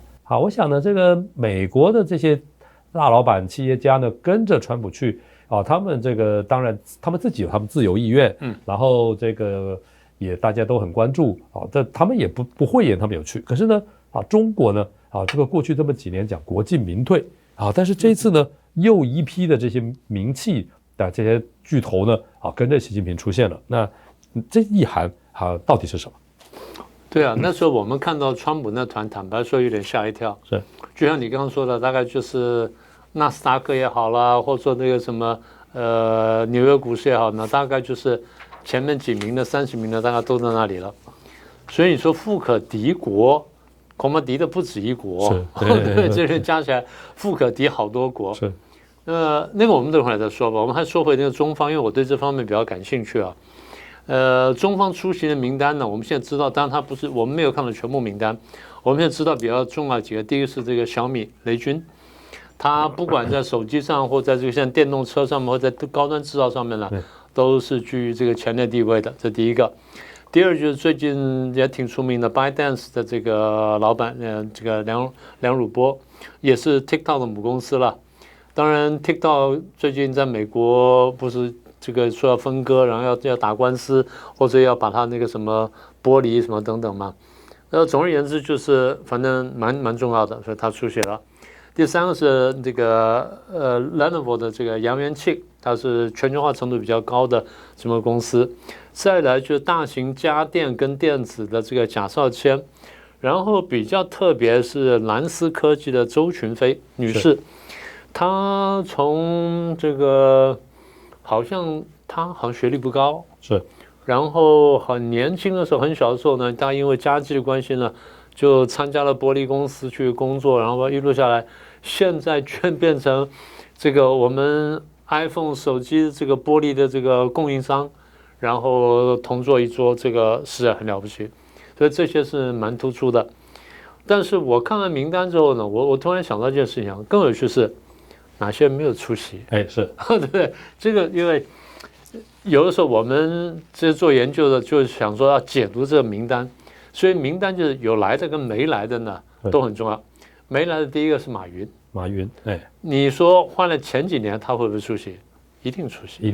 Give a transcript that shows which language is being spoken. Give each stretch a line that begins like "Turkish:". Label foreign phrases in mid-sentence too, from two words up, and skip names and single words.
Chinese: 好，我想呢，這個美國的這些大老闆企業家呢，跟着川普去他們這個當然他們自己有他們自由意願然後這個也大家都很關注這他們也不諱言他們有去。可是呢中國呢這個過去這麼幾年講國進民退但是這一次呢又一批的這些名氣的這些巨頭呢跟着習近平出現了。那這意涵到底是什麼？對啊，那時候我們看到川普那團，坦白說有點嚇一跳。是，就像你剛剛說的，大概就是納斯達克也好啦，或者說那個什麼紐約股市也好，那大概就是前面幾名的、30名的，大概都在那裡了。所以你說富可敵國，恐怕敵的不止一國。對，這些加起來富可敵好多國。是，那個我們等會兒再說吧。我們還說回那個中方，因為我對這方面比較感興趣啊。中方出席的名單呢，我們現在知道，當然它不是我們沒有看到全部名單。我們現在知道比較重要幾個，第一個是這個小米雷軍，它不管在手機上或在這個像電動車上面，或在高端製造上面呢，都是居於這個前列地位的。這第一個。第二就是最近也挺出名的 ByteDance 的這個老闆，這個梁汝波，也是 TikTok 的母公司了。當然 ，TikTok 最近在美國不是這個說要分割，然後要打官司，或者要把它那個什麼剝離什麼等等嘛。總而言之，就是反正蠻重要的，所以他出席了。第三個是這個Lenovo 的這個揚元慶，它是全球化程度比較高的這麼公司。再來就是大型家電跟電子的這個賈少千，然後比較特別是藍思科技的周群飛女士，她從這個她好像學歷不高，是，然後很年輕的時候，很小的時候呢，她因為家境的關係呢，就參加了玻璃公司去工作，然後一路下來，現在居然變成這個我們 iPhone 手機這個玻璃的這個供應商，然後同坐一桌，這個是很了不起，所以這些是蠻突出的。但是我看完名單之後呢，我突然想到一件事情，更有趣是哪些人沒有出席？哎，是对不對？這個因為有的時候我們這做研究的，就是想說要解讀這個名單，所以名單就是有來的跟沒來的呢都很重要。沒來的第一個是馬雲，哎，你說換了前幾年他會不會出席？一定出席，